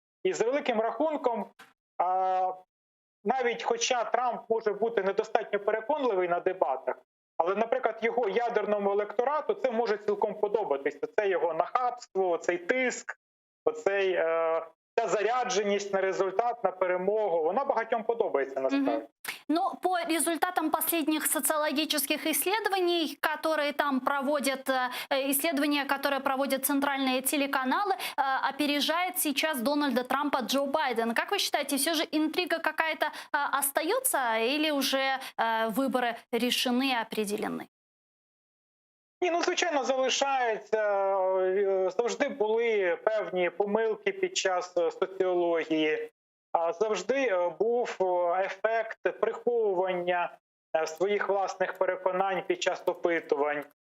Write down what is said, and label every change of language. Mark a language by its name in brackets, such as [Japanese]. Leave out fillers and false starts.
[Ukrainian] І за великим рахунком, навіть хоча Трамп може бути недостатньо переконливий на дебатах, але, наприклад, його ядерному електорату це може цілком подобатися. Це його нахабство, цей тиск, ця зарядженість на результат, на перемогу. Вона багатьом подобається насправді. [Russian] Но по результатам последних социологических исследований, которые там проводят, исследования, которые проводят центральные телеканалы, опережает сейчас Дональда Трампа Джо Байден. Как вы считаете, все же интрига какая-то остается или уже выборы решены и определены? [Ukrainian] Ні, звичайно, залишається. Завжди були певні помилки під час соціології. Завжди був ефект приховування своїх власних переконань під час опитувань.